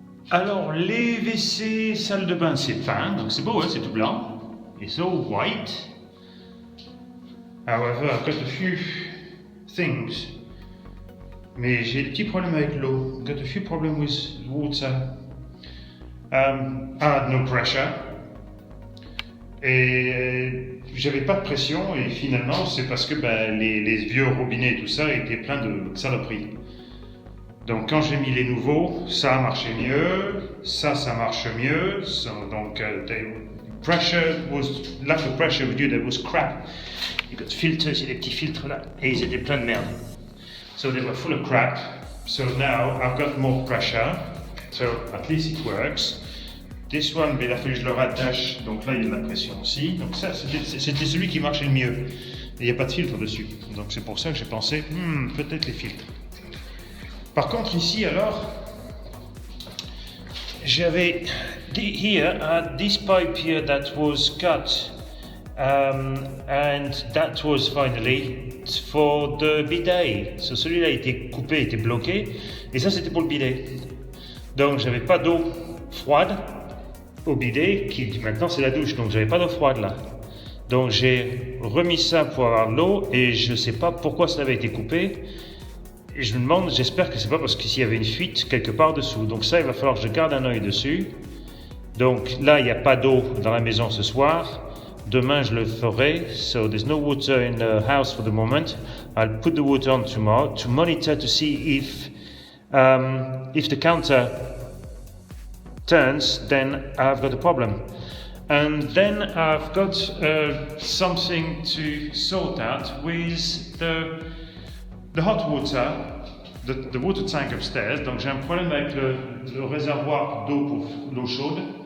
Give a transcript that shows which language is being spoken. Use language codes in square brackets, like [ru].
[fr] Alors, les WC, salle de bain, c'est peint, donc c'est beau, hein, c'est tout blanc. [en] It's all white. However, I've got a few things. [fr] Mais j'ai des petits problèmes avec l'eau. [en] I've got a few problems with water. I had no pressure. [fr] Et j'avais pas de pression et finalement c'est parce que les vieux robinets et tout ça étaient pleins de saloperies. Donc quand j'ai mis les nouveaux, ça a marché mieux, ça marche mieux. [en] So, donc the pressure was lack of pressure with you, that was crap. You got filters, [fr] il y a des petits filtres là et ils étaient pleins de merde. [en] So they were full of crap. So now I've got more pressure. So at least it works. This one, [fr] il a fallu que je le rattache, donc là il y a de la pression aussi. Donc ça, c'était celui qui marchait le mieux. Et il n'y a pas de filtre dessus. Donc c'est pour ça que j'ai pensé, peut-être les filtres. Par contre ici alors, j'avais [en] here this pipe here that was cut and that was finally for the bidet. [fr] So, celui-là était coupé, était bloqué et ça c'était pour le bidet. Donc j'avais pas d'eau froide au bidet, qui maintenant c'est la douche, donc j'avais pas d'eau froide là. Donc j'ai remis ça pour avoir de l'eau et je sais pas pourquoi ça avait été coupé. Et je me demande, j'espère que c'est pas parce qu'il y avait une fuite quelque part dessous. Donc ça, il va falloir que je garde un œil dessus. Donc là, il n'y a pas d'eau dans la maison ce soir. Demain, je le ferai. [en] So there's no water in the house for the moment. I'll put the water on tomorrow to monitor to see if the counter turns, then I've got a problem. And then I've got something to sort out with the hot water, the water tank upstairs. [fr] Donc j'ai un problème avec le réservoir d'eau pour l'eau chaude.